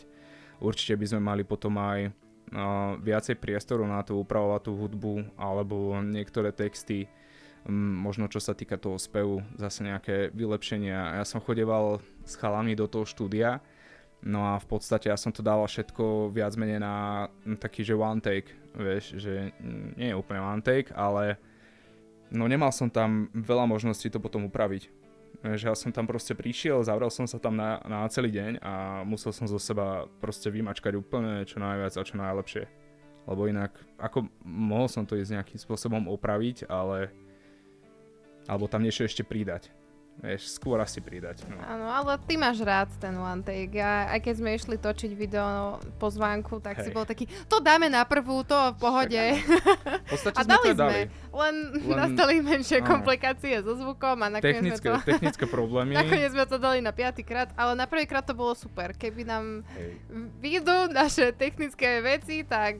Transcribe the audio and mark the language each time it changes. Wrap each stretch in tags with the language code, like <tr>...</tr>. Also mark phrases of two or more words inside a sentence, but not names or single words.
<sk>Určite by sme mali potom aj viacej priestoru na to upravovať tú hudbu alebo niektoré texty, možno čo sa týka toho spevu, zase nejaké vylepšenia. Ja som chodeval s chalami do toho štúdia, no a v podstate ja som to dával všetko viac menej na taký, že</sk> <en>one take,</en> <sk>vieš, že nie je úplne</sk> <en>one take,</en> <sk>ale no nemal som tam veľa možností to potom upraviť. Že ja som tam proste prišiel, zavrel som sa tam na celý deň a musel som zo seba proste vymačkať úplne čo najviac a čo najlepšie. Lebo inak, ako mohol som to ísť nejakým spôsobom opraviť, alebo tam niečo ešte pridať. Vieš, skôr asi pridať. No. Áno, ale ty máš rád ten</sk> <en>one take.</en> <sk>Aj keď sme išli točiť video pozvánku, tak si bol taký, to dáme na prvú, to v pohode. V podstate a sme to dali. Len nastali menšie komplikácie so zvukom a nakoniec technické problémy. Nakoniec sme to dali na 5. krát, ale na prvý krát to bolo super. Keby nám vyjdú naše technické veci, tak</sk>